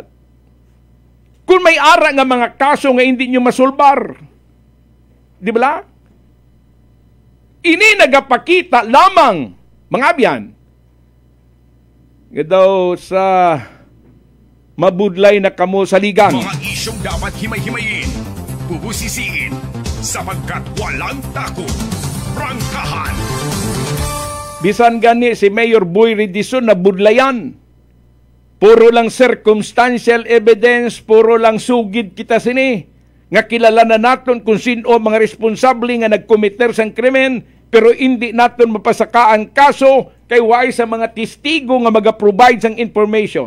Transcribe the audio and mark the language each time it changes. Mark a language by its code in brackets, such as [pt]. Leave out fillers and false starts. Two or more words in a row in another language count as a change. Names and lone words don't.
[hil] Kung may ara nga mga kaso nga hindi nyo masulbar, [tl] di ba? [hil] Ini nagapakita lamang, mga abyan, nga daw sa mabudlay na kamo sa ligang. [tl] Mga isyong dapat himay-himayin, bubusisiin, sapagkat walang takot. Prangkahan. [hil] Bisan gani si Mayor Boy Redison na budlayan. Puro lang [en] circumstantial evidence, [hil] puro lang sugid kita sini. Nga kilala na naton kung sino mga responsable nga nagkomiter sang krimen, pero hindi naton mapasaka ang kaso kay way sa mga testigo nga maga-provide sang information.